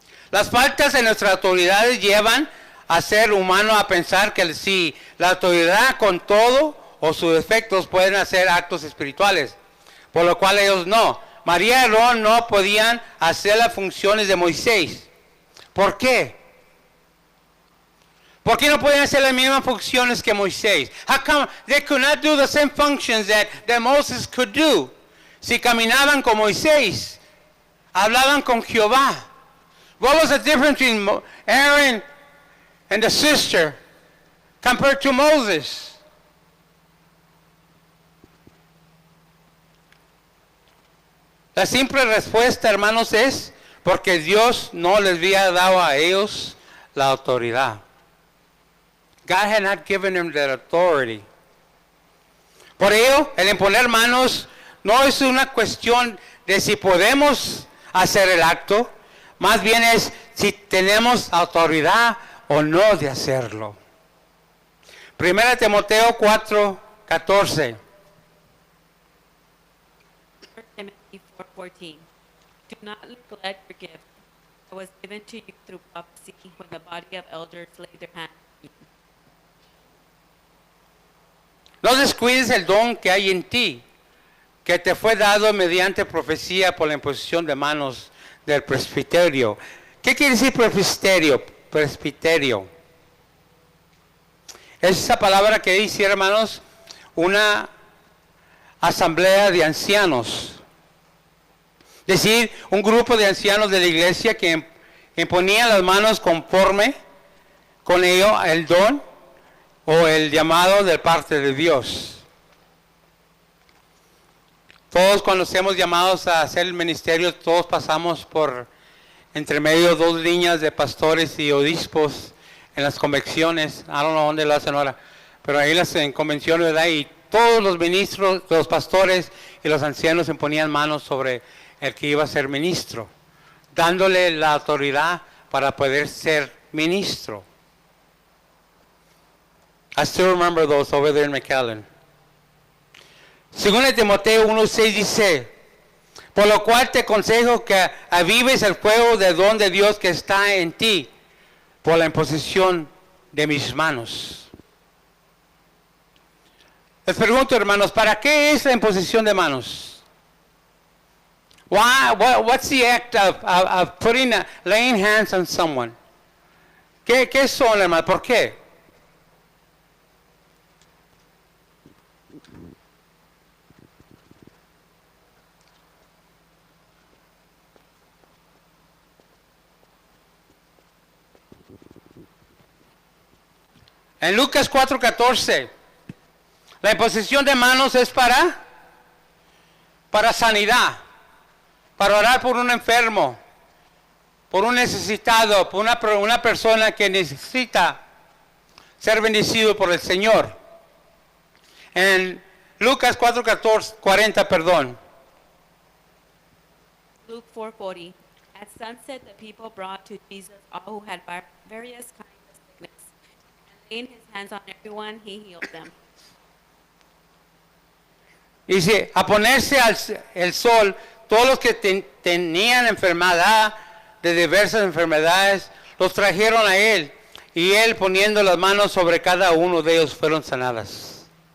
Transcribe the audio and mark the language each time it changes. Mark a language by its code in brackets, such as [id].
[es] Las faltas de nuestras autoridades llevan a ser humano a pensar que sí, la autoridad con todo o sus defectos pueden hacer actos espirituales. Por lo cual ellos no. María y Aarón no podían hacer las funciones de Moisés. ¿Por qué? ¿Por qué no podían hacer las mismas funciones que Moisés? [en] How come they could not do the same functions that Moses could do? [es] Si caminaban con Moisés, hablaban con Jehová. [en] What was the difference between Aaron and the sister compared to Moses? [es] La simple respuesta, hermanos, es porque Dios no les había dado a ellos la autoridad. [en] God had not given them that authority. [es] Por ello, el imponer manos no es una cuestión de si podemos hacer el acto, más bien es si tenemos autoridad o no de hacerlo. 1 Timoteo 4:14. [en] Timothy 4:14. Do not neglect your gift that was given to you through prophecy when the body of elders laid their hands on you. [es] No descuides el don que hay en ti, que te fue dado mediante profecía por la imposición de manos del presbiterio. ¿Qué quiere decir presbiterio? Presbiterio. Es esa palabra que dice, hermanos, una asamblea de ancianos. Es decir, un grupo de ancianos de la iglesia que imponían las manos conforme con ello el don o el llamado de parte de Dios. Todos cuando seamos llamados a hacer el ministerio, todos pasamos por entre medio dos líneas de pastores y obispos en las convenciones. [en] I don't know [es] dónde lo hacen ahora, pero ahí en convenciones, ¿verdad? Y todos los ministros, los pastores y los ancianos imponían manos sobre el que iba a ser ministro, dándole la autoridad para poder ser ministro. [en] I still remember those over there in McAllen. [es] Según el Timoteo 1:6 dice, por lo cual te aconsejo que avives el fuego del don de Dios que está en ti por la imposición de mis manos. Les pregunto, hermanos, ¿para qué es la imposición de manos? [en] What's the act of laying hands on someone? [es] ¿Qué son, hermanos? ¿Por qué? En Lucas 4:14, la imposición de manos es para sanidad, para orar por un enfermo, por un necesitado, por una persona que necesita ser bendecido por el Señor. En Lucas 4:40, perdón. [en] Luke 4:40. At sunset, the people brought to Jesus all who had various kinds of sickness, and laying his hands on everyone, he healed them. [es] Dice, a ponerse el sol, todos los que tenían enfermedad de diversas enfermedades, los trajeron a él, y él poniendo las manos sobre cada uno de ellos fueron sanadas.